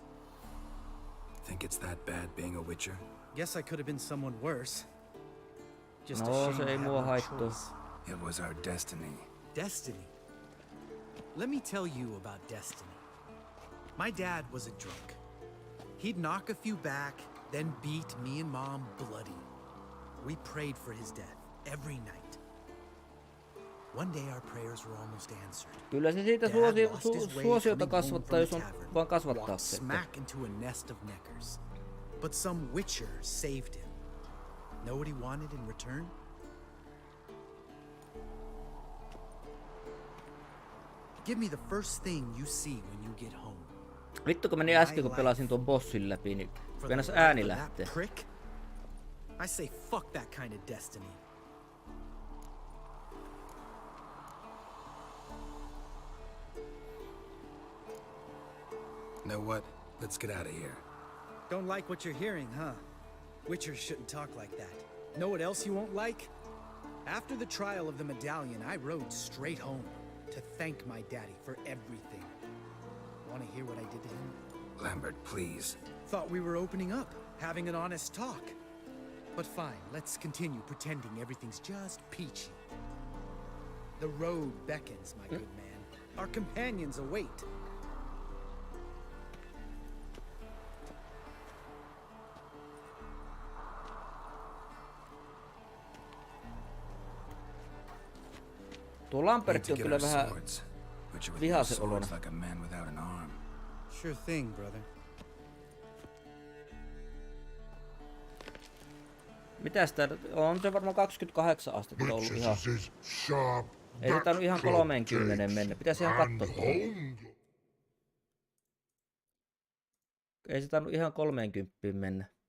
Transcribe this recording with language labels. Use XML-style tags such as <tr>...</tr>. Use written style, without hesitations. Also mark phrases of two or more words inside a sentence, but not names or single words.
<en>Think it's that bad being a Witcher? Guess I could have been someone worse. Just a</en> <fi>No,</fi> <en>shame</en> <fi>se</fi> <en>I</en> <fi>ei</fi> <en>have</en> <fi>mua</fi> <en>no</en> <fi>haittaa.</fi> <en>choice. It was our destiny. Destiny? Let me tell you about destiny. My dad was a drunk. He'd knock a few back, then beat me and Mom bloody. We prayed for his death every night. One day our prayers were almost answered.</en> <fi>Kyllä se siitä</fi> <en>Dad lost his way</en> <fi>suosiota</fi> <en>coming home</en> <fi>kasvattaa,</fi> <en>from</en> <fi>jos</fi> <en>the</en> <fi>on</fi> <en>tavern,</en> <fi>vaan kasvattaa</fi> <en>walked</en> <fi>se.</fi> <en>smack into a nest of neckers. But some witcher saved him. Know what he wanted in return? Give me the first thing you see when you get home.</en> <fi>Vittu kun meni äsken kun pelasin tuon bossin läpi, niin venäs ääni lähtee.</fi> <en>I say fuck that kind of destiny. Know what? Let's get out of here. Don't like what you're hearing, huh? Witchers shouldn't talk like that. Know what else you won't like? After the trial of the medallion, I rode straight home to thank my daddy for everything. Want to hear what I did to him? Lambert, please. Thought we were opening up, having an honest talk. But fine, let's continue pretending everything's just peachy. The road beckons, my good man. Our companions await.</en> <fi>Tuo Lambertti on kyllä vähän vihaisen olona.</fi> <en>Like a man without an arm. Sure thing, brother.</en> <fi>Mitäs tää? On se varmaan 28 astetta ollut ihan. Ei se tainnut ihan 30 mennä. Pitäis ihan katsoa. Ei se tainnut ihan 30 mennä.</fi>